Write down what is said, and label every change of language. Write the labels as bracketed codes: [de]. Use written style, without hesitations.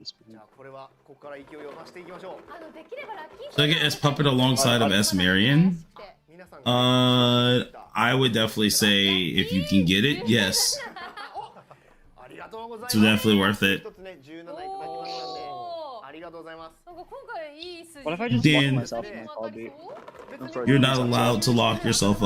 [ja] じゃあこれはここから勢いを増していきましょう。できればラッキー [en] So I get S Puppet alongside of S Marion. [ja] 皆さん [en] I would definitely say if you can get it, yes. [ja] ありがとうございます。 [en] It's definitely worth it. [ja] 一つね17いただきましたんで、ありがとうございます。なんか今回いい数字。 [en] What if I just Dan. lock myself in my car, dude? You're not allowed to lock yourself